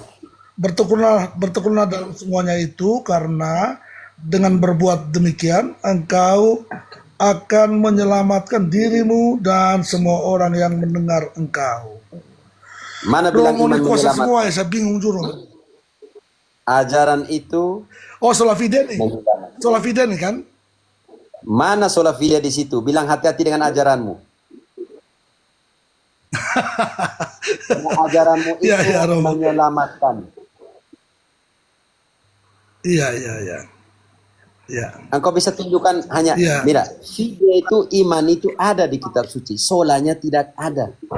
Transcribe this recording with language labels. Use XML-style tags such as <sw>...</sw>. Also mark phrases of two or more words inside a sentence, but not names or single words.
<id>Bertekunlah dalam semuanya itu, karena dengan berbuat demikian engkau akan menyelamatkan dirimu dan semua orang yang mendengar engkau. Mana bilang Romo iman ini kuasa menyelamatkan? semua ya, saya bingung juru. Ajaran itu Oh,</id> <la>sola fide</la> <id>nih. menyelamatkan.</id> <la>Sola fide</la> <id>nih kan? Mana</id> <la>sola fide</la> <id>di situ? Bilang hati-hati dengan ajaranmu. Karena ajaranmu itu Iya, Romo. menyelamatkan. Iya. Ya. Engkau bisa tunjukkan hanya, Iya. mira, fide itu, iman itu ada di kitab suci, solanya tidak ada.</id>